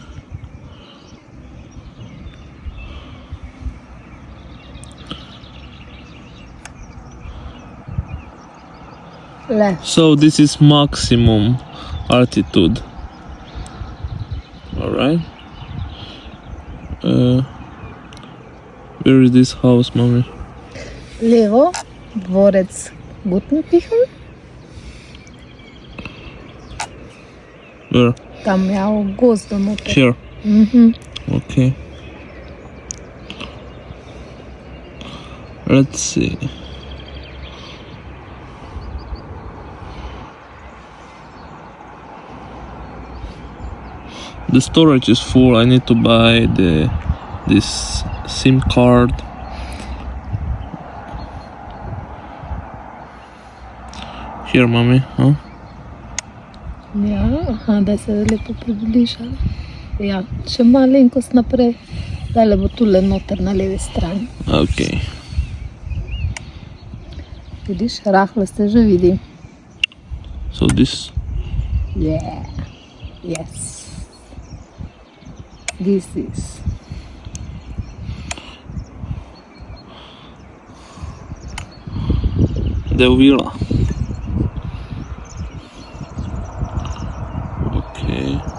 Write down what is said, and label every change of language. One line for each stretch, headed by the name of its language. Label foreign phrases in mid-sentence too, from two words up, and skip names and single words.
English: Left. So this is maximum altitude. Alright. Where is this house, mommy?
Slovenian: Levo, dvorec Gutnutichen.
English: Where? Tam e au gost de motor. Here. Mhm. Okay. Let's see. The storage is full. I need to buy this SIM card. Here, mommy, huh?
Slovenian: Ja, aha, da se lepo približa. Ja, še malenkost naprej. Dale bo tule noter na levi strani.
English: Okay.
Slovenian: Vidiš, rahlo se že vidi.
English: So this. Yeah. Yes. This is. The villa. Okay.